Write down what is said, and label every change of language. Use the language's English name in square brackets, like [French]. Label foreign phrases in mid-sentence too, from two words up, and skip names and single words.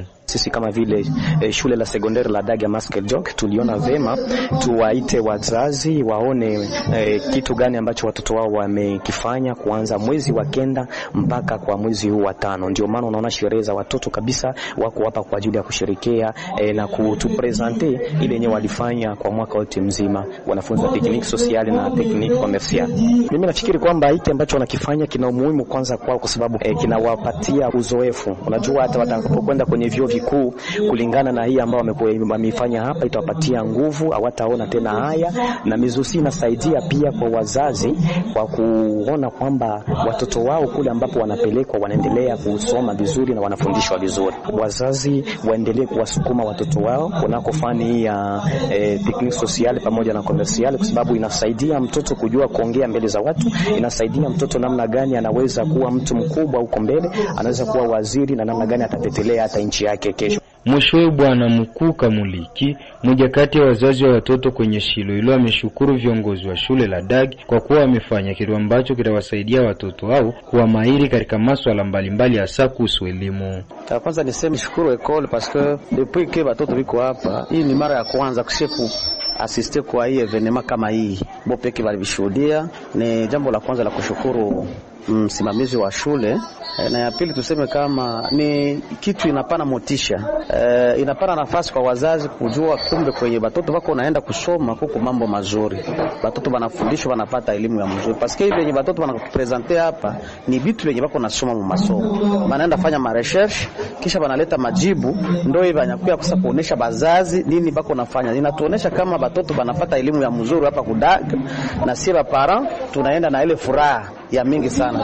[Swahili] Sisi kama vile shule la sekondari la Dage Maskeljok tuliona vema tuwaite wazazi waone kitu gani ambacho watoto wao wamekifanya kuanza mwezi wa 9 mpaka kwa mwezi huu wa 5. Ndio maana unaona sherehe za watoto kabisa wako hapa kwa ajili ya kusherehekea na kutupresenter ile yenyewe walifanya kwa mwaka wote mzima, wanafunzi wa [French] technique sociale [Swahili] na [French] technique commerciale. [Swahili] Mimi nafikiri kwamba hiki ambacho wanakifanya kina umuhimu kwanza kwao kwa sababu kinawapatia uzoefu. Unajua hata watakapokwenda kwenye vyuo vikuu kulingana na hii ambao wamefanya hapa itawapatia nguvu, hawataona tena haya. Na mizusi inasaidia pia kwa wazazi kwa kuona kwamba watoto wao kule ambapo wanapelekwa wanaendelea kusoma vizuri na wanafundishwa vizuri. Wazazi waendelee kuwasukuma watoto wao kunako fani ya [French] technique sociale [Swahili] pamoja na commerciale, kwa sababu inasaidia mtoto kujua kuongea mbele za watu, inasaidia mtoto namna gani anaweza kuwa mtu mkubwa huko mbele, anaweza kuwa waziri na namna gani atatetelea hata nchi yake kesho. Mwishowe Bwana Mkuu Kamuliki, mmoja kati ya wazazi wa watoto kwenye shule hilo, ameshukuru viongozi wa shule la Dag kwa kuwa wamefanya kitu ambacho kitawasaidia watoto hao kuwa mahiri katika masuala mbalimbali hasa kuhusu elimu. Kwanza niseme shukuru [French] école parce que depuis que [Swahili] watoto wiko hapa, hii ni mara ya kwanza kusheku asiste kwa hii evenement kama hii. Bopeke walishuhudia, ni jambo la kwanza la kushukuru msimamizi wa shule. Na ya pili tuseme kama ni kitu inapana motisha, inapana nafasi kwa wazazi kujua kumbe kwenye watoto wako naenda kusoma huko mambo mazuri, watoto wanafundishwa wanapata elimu ya mzuri, [French] parce que [Swahili] hivi yenye watoto wanakupresenter hapa ni vitu yenye wako nasoma mu masomo, wanaenda fanya ma research kisha wanaleta majibu, ndio hivi anakuja kuonesha bazazi nini bako nafanya. Inatuonesha kama watoto wanapata elimu ya mzuri hapa kudag, na sisi parents tunaenda na ile furaha ya mingi sana.